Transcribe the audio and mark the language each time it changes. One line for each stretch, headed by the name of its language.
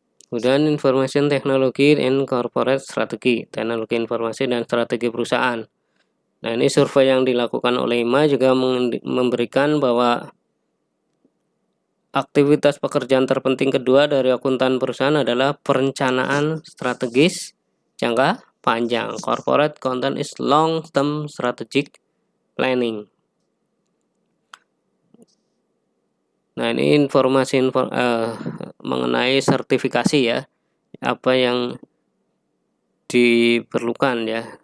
Indonesian: Kemudian
English: information technology and corporate strategy,
Indonesian: teknologi informasi dan strategi perusahaan. Nah, ini survei yang dilakukan oleh IMA juga memberikan bahwa aktivitas pekerjaan terpenting kedua dari akuntan perusahaan adalah perencanaan strategis jangka panjang.
English: Corporate accountant is long-term strategic planning.
Indonesian: Nah, ini informasi mengenai sertifikasi ya, apa yang diperlukan ya.